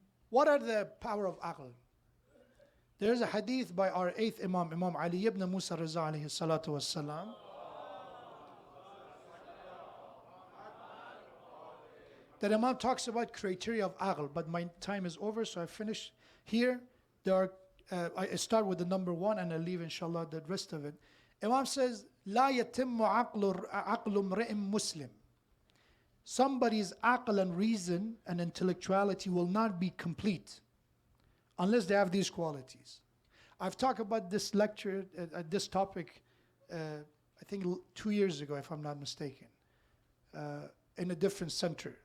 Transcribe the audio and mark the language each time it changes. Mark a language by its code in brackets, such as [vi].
[en] What are the power of aql? There is a hadith by our 8th Imam, Imam Ali ibn Musa Raza alayhi salatu wassalam. That Imam talks about criteria of aql, but my time is over, so I finish here. I start with the number 1 and I leave inshallah the rest of it. Imam says, [ar] لا يتم عقل امرئ مسلم. [en] Somebody's aql and reason and intellectuality will not be complete unless they have these qualities. I've talked about this lecture, this topic, I think 2 years ago, if I'm not mistaken, in a different center.